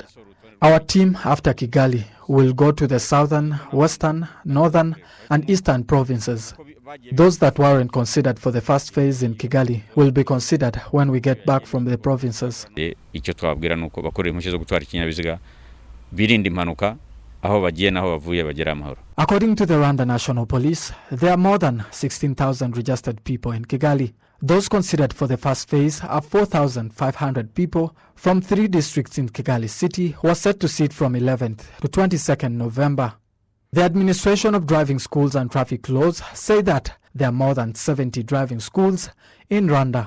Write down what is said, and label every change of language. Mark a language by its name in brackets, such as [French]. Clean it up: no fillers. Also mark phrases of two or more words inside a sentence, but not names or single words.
[English] Our team after Kigali will go to the southern, western, northern and eastern provinces. Those that weren't considered for the first phase in Kigali will be considered when we get back from the provinces. [Kinyarwanda] aho bagiye naho bavuye bagera amahoro. [English] According to the Rwanda National Police, there are more than 16,000 registered people in Kigali. Those considered for the first phase are 4,500 people from 3 districts in Kigali City who are set to sit from 11th to 22nd November. The administration of driving schools and traffic laws say that there are more than 70 driving schools in Rwanda.